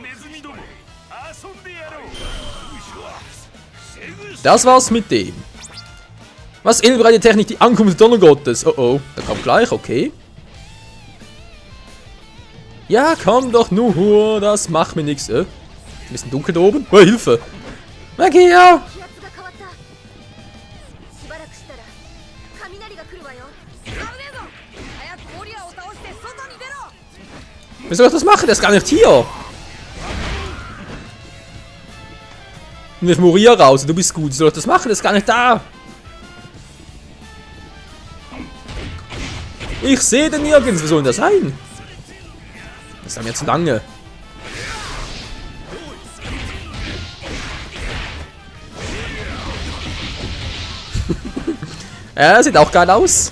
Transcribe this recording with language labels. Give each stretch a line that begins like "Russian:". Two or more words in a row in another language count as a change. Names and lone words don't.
German: Das war's mit dem. Was innenbreite Technik, die Ankunft des Donnergottes? Oh oh, da kommt gleich, okay. Ja, komm doch nur, das macht mir nichts. Ein bisschen dunkel da oben. Oh, Hilfe! Magia!
Japanese: 気圧が変わった。しばらくしたら雷が来るわよ。危ねえぞ。早くゴリラを倒して外に出ろ。
German: Wie soll ich das machen? Der ist gar nicht hier. Und ich Moria raus. Du bist gut. Wie soll ich das machen? Der ist gar nicht da. Ich sehe den nirgends. Wie soll denn das sein? Das ist mir zu lange. Ja, sieht auch geil aus.